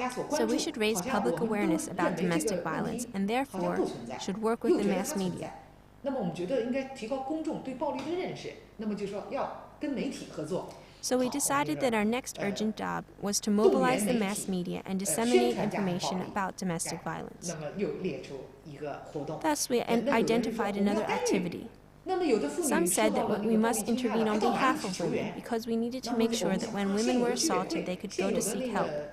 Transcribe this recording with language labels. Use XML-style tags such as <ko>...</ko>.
<en>So we should raise public awareness about domestic violence and therefore should work with the mass media.</en> <zh>那么我们觉得应该提高公众对暴力的认识，那么就说要跟媒体合作。</zh> <en>So we decided that our next urgent job was to mobilize the mass media and disseminate information about domestic violence.</en> <zh>那么又列出一个活动。</zh> <en>Thus, we identified another activity. Some said that we must intervene on behalf of women because we needed to make sure that when women were assaulted, they could go to seek help.</en>